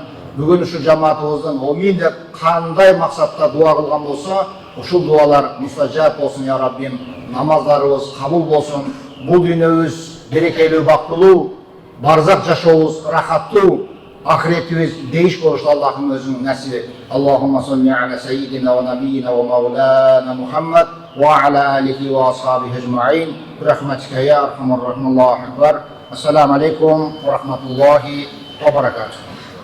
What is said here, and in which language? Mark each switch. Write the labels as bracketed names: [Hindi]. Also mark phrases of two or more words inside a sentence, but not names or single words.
[Kyrgyz] Бүгүн ушу жамаатыбыздын Омин деп кандай максатта дуа кылган болсо, ушул дуалар мустажаб болсун я Раббим. Намаздарыбыз кабыл болсун. Бул дүйнөбүз берекелүү, бактылуу, барзак жашообуз рахаттуу, ахиретибиз дейиш болушту Аллахым өзүң насип эт. [Arabic] اللهم صل على سيدنا ونبينا ومولانا محمد وعلى آله وأصحابه أجمعين. رحمتك يا أرحم الرحيم. الله أكبر. السلام عليكم ورحمة الله وبركاته.